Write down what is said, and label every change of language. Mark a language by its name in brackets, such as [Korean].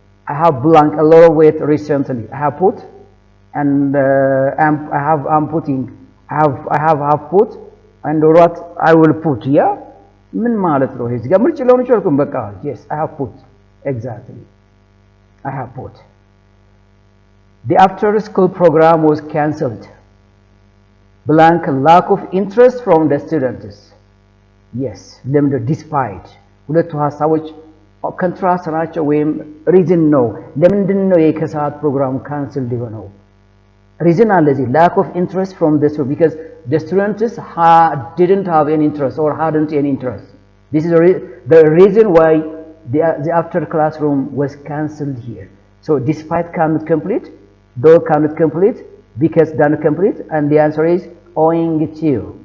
[English] I have blank a lot of weight recently. I have put and I'm putting. I have put and what I will put, yeah? [Amharic] ምን ማለት ነው? እዚህ ጋር ምርጭ ሊሆን ይችላል በቃ [English] yes, I have put. Exactly. I have put. The after school program was cancelled. Blank, lack of interest from the students. Yes, despite. [Amharic] ሁለቱ ሐሳቦች ኮንትራስት ናቸው ወይም ሪዝን ነው። ለምንድን ነው የከሰዓት ፕሮግራም ካንስል ሊሆነው? [English] reason [Amharic] አለ እዚህ [English] lack of interest from the students, because the students didn't have any interest or hadn't any interest. This is the reason why the after classroom was cancelled here. So despite cannot complete, though cannot complete, because cannot complete, and the answer is owing to.